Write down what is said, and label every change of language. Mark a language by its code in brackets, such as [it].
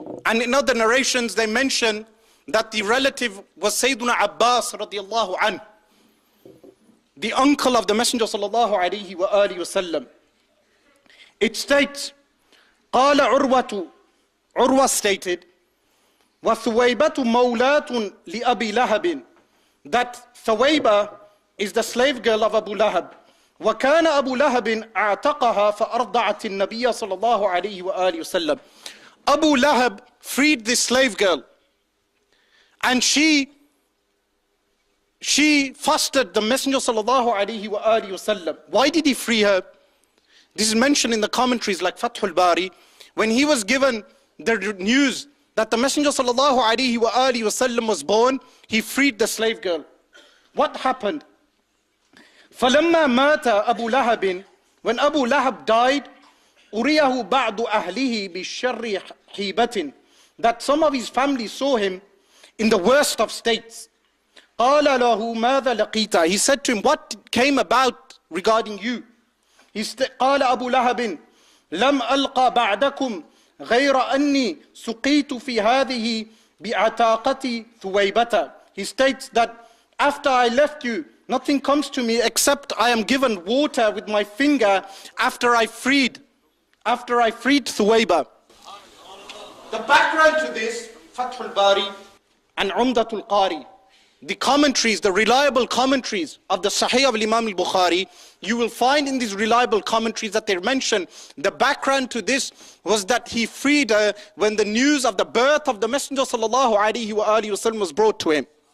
[en] And in other narrations they mention that the relative was Sayyiduna Abbas radiallahu anhu, the uncle of the Messenger sallallahu alayhi wa alihi wa sallam. It states, [ar] قال عروة, [en] Urwa stated, [ar] وثويبة مولاة لأبي لهب, [en] that Thuwayba is the slave girl of Abu Lahab. [ar] وكان أبو لهب أعتقها فأرضعت النبي صلى الله عليه وآله وسلم. [en] Abu Lahab freed this slave girl, and she fostered the Messenger sallallahu alaihi wasallam. Why did he free her? This is mentioned in the commentaries like Fathul Bari. When he was given the news that the Messenger sallallahu alaihi wasallam was born, he freed the slave girl. What happened? [ar] فَلَمَّا مَاتَ أَبُو لَهَبٍ, [en] when Abu Lahab died, [ar] أُرِيَهُ بَعْضُ أَهْلِهِ بِالشَّرِّ حِيبَةٍ, [en] that some of his family saw him in the worst of states. [ar] قَالَ لَهُ مَاذَا لَقِيتَ, [en] he said to him, what came about regarding you? [ar] قال أبو لهب لم ألقى بعدكم غير أني سقيت في هذه بعتاقة ثويبة. [en] He states that after I left you, nothing comes to me except I am given water with my finger after I freed Thuwayba. The background to this, Fathul Bari and Umdatul Qari, the commentaries, the reliable commentaries of the Sahih of Imam al-Bukhari, you will find in these reliable commentaries that they mention the background to this was that he freed her when the news of the birth of the Messenger sallallahu alaihi wasallam was brought to him.